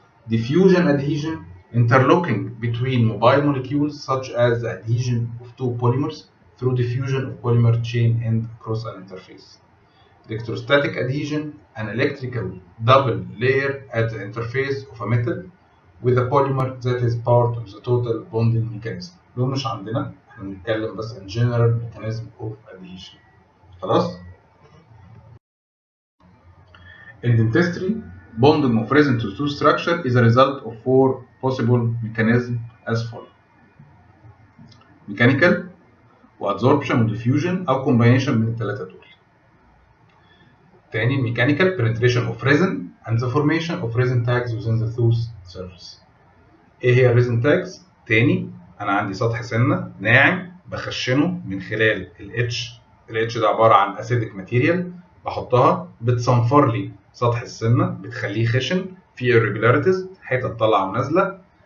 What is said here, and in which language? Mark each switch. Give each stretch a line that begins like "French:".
English: Diffusion adhesion, interlocking between mobile molecules such as the adhesion of two polymers through diffusion of polymer chain end across an interface. Electrostatic adhesion, an electrical double layer at the interface of a metal with a polymer that is part of the total bonding mechanism.
Arabic: دول مش عندنا، احنا بنتكلم بس
English: in general mechanism of adhesion. خلاص؟ In dentistry, bonding of resin to tooth structure is a result of four possible mechanisms as follows. Mechanical,
Arabic: وادزوربشن وديفيوجن او كومباينيشن من الثلاثه دول.
English: تاني mechanical penetration of resin and the formation of resin tags within the tooth surface.
Arabic: ايه هي الريزن تاجز؟ تاني انا عندي سطح سنه ناعم بخشنه من خلال الاتش ده عباره عن اسيدك ماتيريال بحطها بتصنفر لي سطح السنه بتخليه خشن فيه irregularities حتت طالعه ونازله.